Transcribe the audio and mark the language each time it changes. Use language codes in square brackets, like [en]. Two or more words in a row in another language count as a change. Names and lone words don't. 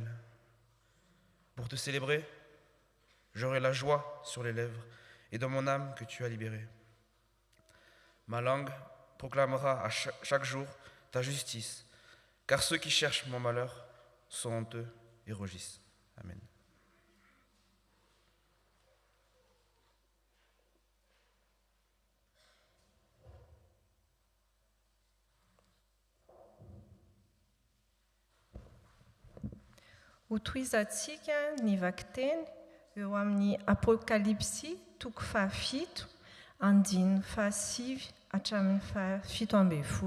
[fr] Pour te célébrer, j'aurai la joie sur les lèvres et dans mon âme que tu as libérée. Ma langue proclamera à chaque jour ta justice, car ceux qui cherchent mon malheur sont honteux et rougissent. Amen. [mg] Ho toizatsika ny vaky-teny eo amin'ny Apokalipsy toko 17, andiny 7 hatramin'ny 17.